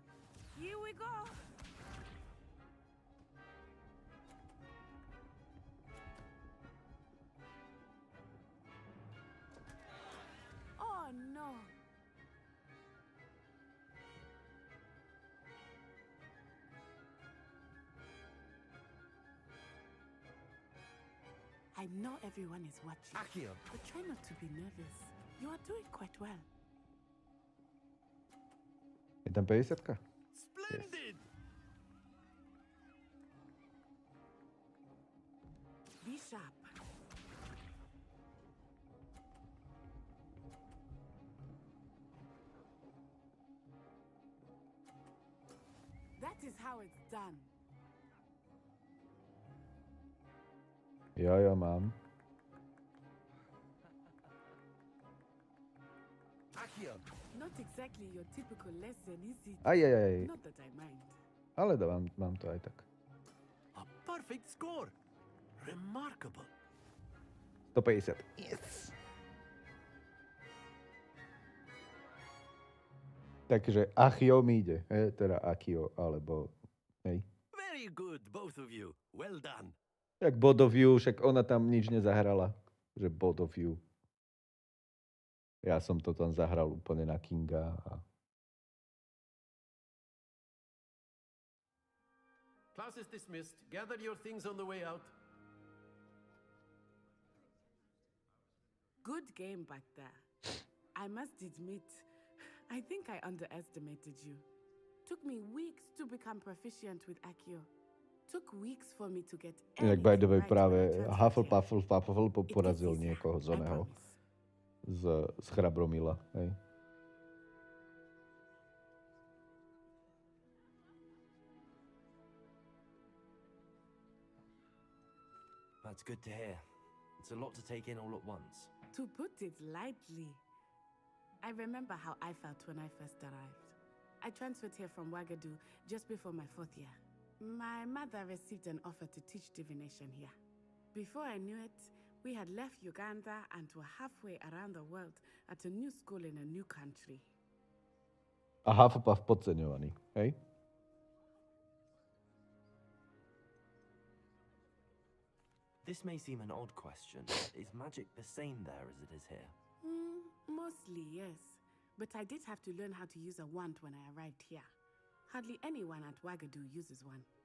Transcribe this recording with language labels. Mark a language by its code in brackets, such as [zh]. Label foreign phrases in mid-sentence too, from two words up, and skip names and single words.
[en] Here we go! Oh no! I know everyone is watching. Akio. But try not to be nervous. You are doing quite well. [sk] Je tam 50-ka? [en] Splendid! Be sharp. That is how it's done. [sk] Jo, mám. [en] Akio. Not exactly your typical lesson, is it? [sk] Ajajaj. [en] Not that I mind. [sk] Ale mám to aj tak. [en] A perfect score. Remarkable. 150. Yes! [sk] Takže Achio mi ide. Teda Akio, alebo... Hej. [en] Very good, both of you. Well done. [sk] Jak [en] Board of View, [sk] však ona tam nič nezahrala. Že [en] Board of View. [sk] Ja som to tam zahral úplne na Kinga. [en] Class is dismissed. Gather your things on the way out. Good game back there. I must admit, I think I underestimated you. Took me weeks to become proficient with Akio. Took weeks for me to get [sk] Inak [en] by the way, [sk] práve Hufflepuff porazil niekoho z oného. Z Chrabromila, hej. [en] That's good to hear. It's a lot to take in all at once. To put it lightly, I remember how I felt when I first arrived. I transferred here from Wagadu just before my 4th year. My mother received an offer to teach divination here. Before I knew it, we had left Uganda and were halfway around the world at a new school in a new country. [sk] A Hufflepuff podceňovaný, hej? [en] This may seem an odd question, but is magic the same there as it is here? Mostly, yes. But I did have to learn how to use a wand when I arrived here. Hardly anyone at Wagadu uses one.